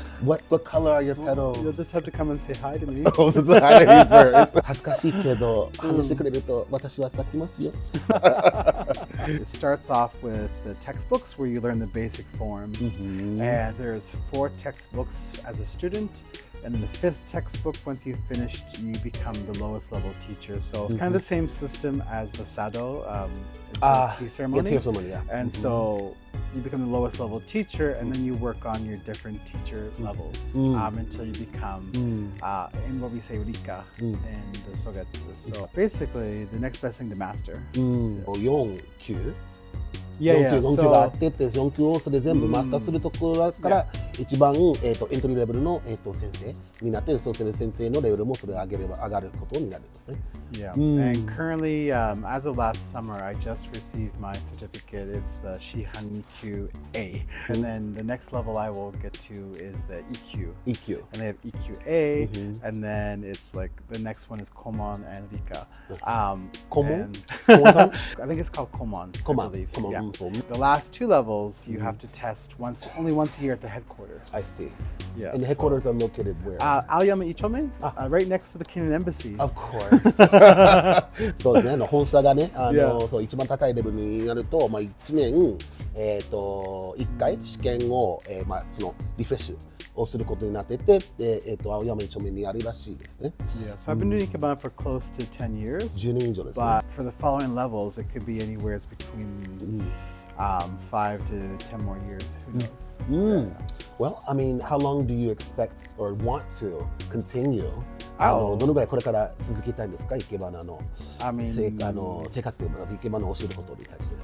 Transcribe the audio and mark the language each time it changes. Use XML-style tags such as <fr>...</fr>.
<en>What color are your petals? You'll just have to come and say hi to me. Oh, say hi to me first.</en> <ja>恥ずかしいけど、話してくれると私は咲きますよ。</ja> <en>It starts off with the textbooks where you learn the basic forms. And there's 4 textbooks as a student. And then the 5th textbook, once you've finished, you become the lowest level teacher. So it's kind of the same system as the Sado tea ceremony. Tea ceremony, yeah. And so you become the lowest level teacher, and then you work on your different teacher levels until you become, in what we say, Rika in the Sogetsu. So basically, the next best thing to master.</en> <ja>4級</ja> <en>Yeah,</en> <ja>4級があってって4級をそれ全部マスターするところから一番、エントリーレベルの、先生になってそうする先生のレベルもそれを上げれば上がることになるんですね。</ja> <en>Yeah, and currently, as of last summer, I just received my certificate. It's the Shihanikyu A, and then the next level I will get to is the EQ. EQ. And they have EQA, and then it's like the next one is Komon and Rika. Komon? I think it's called Komon. I believe. Yeah. The last two levels you have to test only once a year at the headquarters. I see. Yeah. And the headquarters are located where? Aoyama Chome, right next to the Kenyan Embassy. Of course.</en> <ja>そうですね。本社がね、そう一番高いレベルになると、1年1回試験を、そのリフレッシュをすることになってて、青山一丁目にあるらしいですね。</ja> <en>Yeah, so I've been doing Ikebana for close to 10 years.</en> <ja>10年以上ですね。</ja> <en>But for the following levels, it could be anywhere between 5 to 10 more years. Who knows? Well, I mean, how long do you expect or want to continue?</en> <ja>どのぐらいこれから続けたいんですか、イケバナの生活というか、イケバナを教えることに対して。</ja>